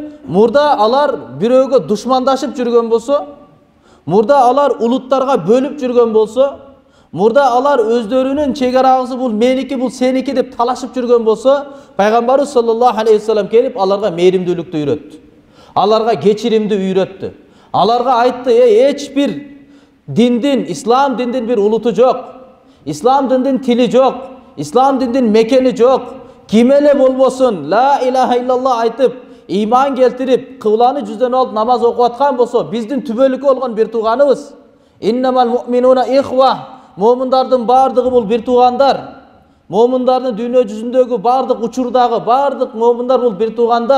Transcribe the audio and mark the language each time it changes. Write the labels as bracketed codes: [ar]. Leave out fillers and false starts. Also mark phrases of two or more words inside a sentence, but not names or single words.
[ky] Мурда алар бирөөгө душмандашып жүргөн болсо, мурда алар улуттарга бөлүп жүргөн болсо, мурда алар өздөрүнүн чегарасы бул меники, бул сеники деп талашып жүргөн болсо, Пайгамбарыбыз [ar] صلى الله عليه وسلم [ky] келип аларга мээримдүүлүктү үйрөттү. Аларга кечиримди үйрөттү. Аларга айтты: эч бир диндин, ислам диндин бир улуту жок. Ислам диндин тили жок. Ислам диндин мекени жок. Ким эле болбосун, [ar] لا إله إلا الله [ky] айтып, иман келтирип, кыбланы жүздөн алып намаз окуп аткан болсо, биздин түбөлүккө болгон бир тууганыбыз. [ar] إنما المؤمنون إخوة. [ky] Момундардын бардыгы бул бир туугандар. Момундардын дүйнө жүзүндөгү бардык учурдагы бардык момундар бул бир туугандар.